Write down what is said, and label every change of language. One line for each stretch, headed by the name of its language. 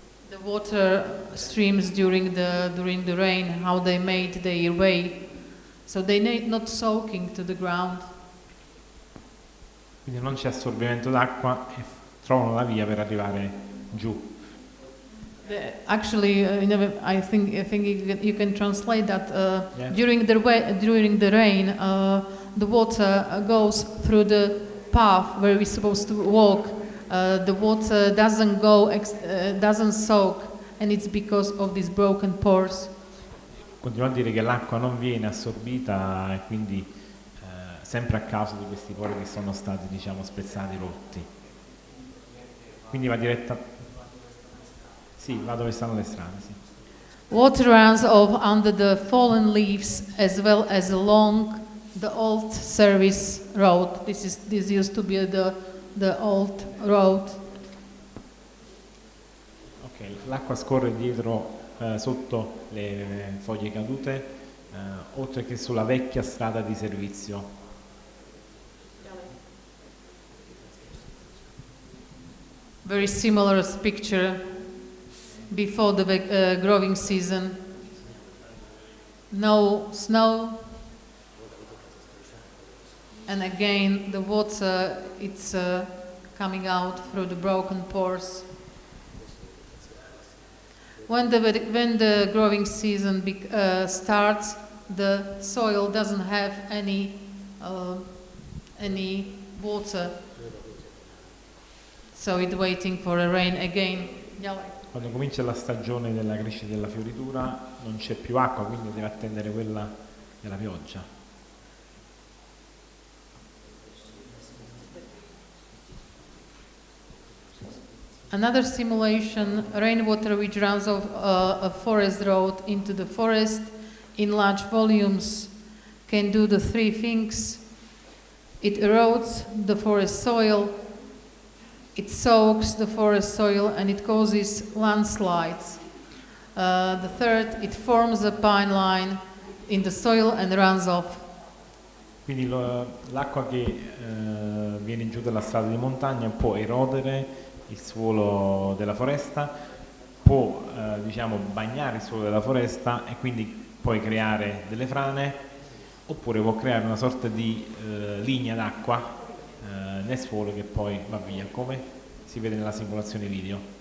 English: The water streams during the rain, how they made their way, so they're not soaking to the ground.
Italian: Quindi non c'è assorbimento d'acqua e trovano la via per arrivare giù.
English: Actually, I think you can translate that Yeah. during the rain, the water goes through the path where we're supposed to walk. The water doesn't doesn't soak, and it's because of these broken pores.
Italian: Continuo a dire che l'acqua non viene assorbita e quindi sempre a causa di questi pori che sono stati diciamo spezzati, rotti. Quindi va diretta. Sì, va dove stanno le strade, sì.
English: Water runs off under the fallen leaves as well as along the old service road. This used to be the old road.
Italian: Ok, l'acqua scorre dietro, sotto le foglie cadute, oltre che sulla vecchia strada di servizio.
English: Very similar picture before the growing season. No snow. and again the water it's coming out through the broken pores. When the growing season starts, the soil doesn't have any water, so it's waiting for a rain again.
Italian: Quando comincia la stagione della crescita della fioritura non c'è più acqua, quindi deve attendere quella della pioggia.
English: Another simulation, rainwater which runs off a forest road into the forest in large volumes can do the three things. It erodes the forest soil, it soaks the forest soil, and it causes landslides. The third, it forms a pine line in the soil and runs off.
Italian: Quindi l'acqua che viene giù dalla strada di montagna può erodere il suolo della foresta, può diciamo bagnare il suolo della foresta e quindi poi creare delle frane, oppure può creare una sorta di linea d'acqua nel suolo che poi va via, come si vede nella simulazione video.